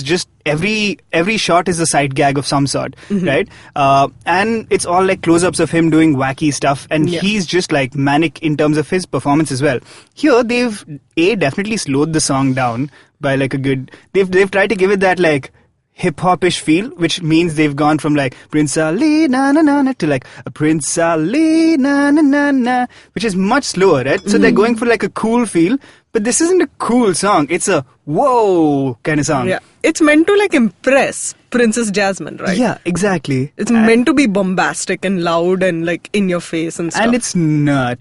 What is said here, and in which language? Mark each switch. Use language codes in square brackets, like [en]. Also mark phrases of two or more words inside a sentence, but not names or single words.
[en] Just every shot is a sight gag of some sort, right? And it's all like close-ups of him doing wacky stuff, and he's just like manic in terms of his performance as well. Here, they've definitely slowed the song down by like a good. They've tried to give it that like hip-hop-ish feel, which means they've gone from like Prince Ali na na na na to like a Prince Ali na na na na, which is much slower, right? So they're going for like a cool feel, but this isn't a cool song. It's a whoa kind of song. Yeah. It's meant to like impress Princess Jasmine, right? Yeah, exactly. It's meant to be bombastic and loud and like in your face and stuff. And it's not.